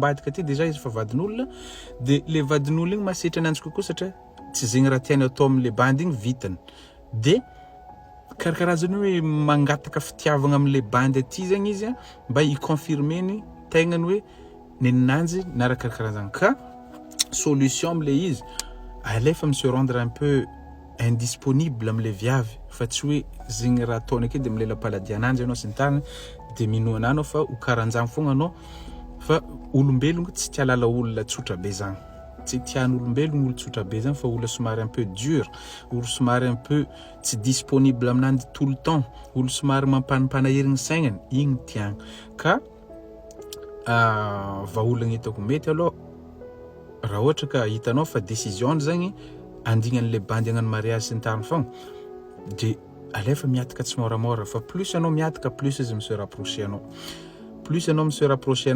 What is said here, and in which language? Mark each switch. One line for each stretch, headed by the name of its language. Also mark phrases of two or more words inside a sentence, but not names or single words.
Malagasy: ambadika ty deja izy fa vadin'olona de le vadin'olona igny masitra ananjy kokoa satria tsy zegny raha tiany atao amin'le bandy igny vitany de karakarazany hoe mangataka fitiavagna amin'le bandy aty zegny izy mba hiconfirmeny tegnany hoe neninanjy narakarakarahazany ka solution am'le izy alefa
French: me se rendre un peu
Malagasy: indisponible am'le viavy fa tsy hoe zegny raha ataony ake de milela paladi ananjy anao sy ny tariny de minoana anao fa ho karanjany fogna anao fa olombelogno tsy tia lala olona tsotra be zany tsy tian'olombelogno olo tsotra be zany fa olo somary
French: un peu dur
Malagasy: olo somary
French: un peu
Malagasy: tsy disponible aminanjy
French: tout le temps
Malagasy: olo somary mampanahirigny saignany igny tiagna ka vahaolagna hitako mety aloha raha ohatra ka hitanao fa décision zagny andignan'le bandy agnano mariage sy ny tariny fogna de alefa miataka tsy moramora fa plus anao miataka plus izy
French: se rapprocher
Malagasy: anao plus anao
French: se rapprocher